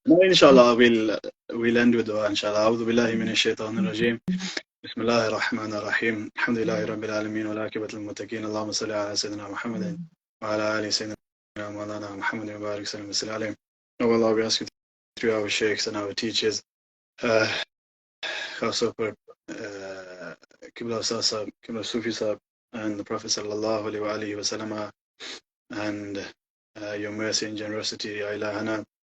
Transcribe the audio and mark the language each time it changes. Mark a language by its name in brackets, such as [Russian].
[English] Inshallah, we'll end with dua, inshallah. [Arabic] أعوذ بالله من الشيطان الرجيم. بسم الله الرحمن الرحيم. الحمد لله رب العالمين والعاقبة للمتقين. اللهم صل على سيدنا محمد وعلى آل سيدنا مولانا محمد وبارك وسلم وسلم عليه. [English] Oh Allah, we ask you through our sheikhs and our teachers, also for Qibla Sasa, Qibla Sufi Sahib, and the Prophet sallallahu alaihi wasallam, and your mercy and generosity, Ya Ilahana.